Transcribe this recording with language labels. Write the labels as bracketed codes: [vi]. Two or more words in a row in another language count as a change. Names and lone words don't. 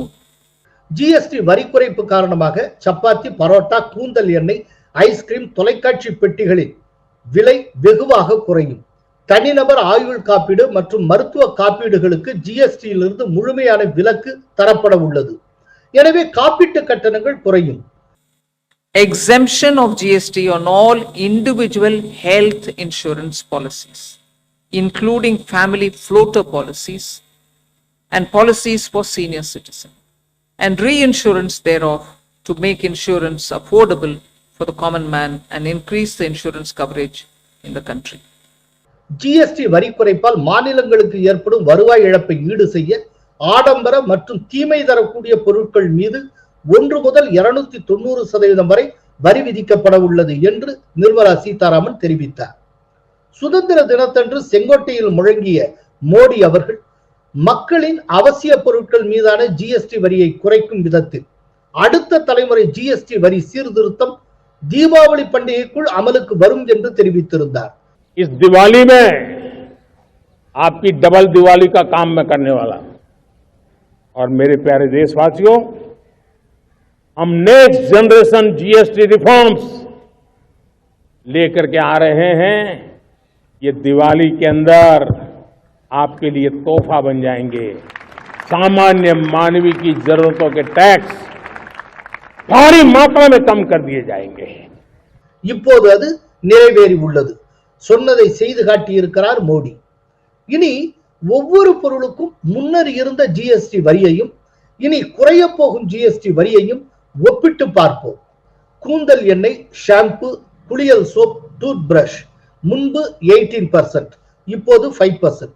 [ta] ஜிஎஸ்டி வரி குறைப்பு காரணமாக சப்பாத்தி, பரோட்டா, கூந்தல் எண்ணெய், ஐஸ்கிரீம், தொலைக்காட்சி பெட்டிகளின் விலை வெகுவாக குறையும். தனிநபர் ஆயுள் காப்பீடு மற்றும் மருத்துவ காப்பீடுகளுக்கு ஜிஎஸ்டியிலிருந்து முழுமையான விலக்கு தரப்பட உள்ளது. எனவே காப்பீட்டு கட்டணங்கள் குறையும். [en] Exemption of GST on all individual health insurance policies, including family floater policies and policies for senior citizens, and reinsurance thereof to make insurance affordable for the common man and increase the insurance coverage in the country. [ta] ஜிஎஸ்டி வரி குறைப்பால் மாநிலங்களுக்கு ஏற்படும் வருவாய் இழப்பை ஈடு செய்ய ஆடம்பர மற்றும் தீமை தரக்கூடிய பொருட்கள் மீது 1 முதல் 290% வரை வரி விதிக்கப்பட உள்ளது என்று நிர்மலா சீதாராமன் தெரிவித்தார். சுதந்திர தினத்தன்று செங்கோட்டையில் முழங்கிய மோடி அவர்கள் மக்களின் அவசிய பொருட்கள் மீதான ஜிஎஸ்டி வரியை குறைக்கும் விதத்தில் அடுத்த தலைமுறை ஜிஎஸ்டி வரி சீர்திருத்தம் தீபாவளி பண்டிகைக்குள் அமலுக்கு வரும் என்று தெரிவித்திருந்தார். [hi] इस दिवाली में आपकी डबल दिवाली का काम मैं करने वाला हूं और मेरे प्यारे देशवासियों, हम [en] next generation GST reforms [hi] लेकर के आ रहे हैं. ये दिवाली के अंदर आपके लिए तोहफा बन जाएंगे. सामान्य मानवीय की जरूरतों के टैक्स भारी मात्रा में कम कर दिए जाएंगे. [ta] இப்போது அது நிறைவேறி உள்ளது. சொன்னதை செய்து காட்டியிருக்கிறார் மோடி. இனி ஒவ்வொரு பொருளுக்கும் முன்னர் இருந்த ஜிஎஸ்டி வரியையும் இனி குறைய போகும் ஜிஎஸ்டி வரியையும் ஒப்பிட்டு பார்ப்போம். கூந்தல் எண்ணெய், ஷாம்பு, குளியல் சோப், [en] tooth brush [ta] முன்பு 18%, இப்போது 5%.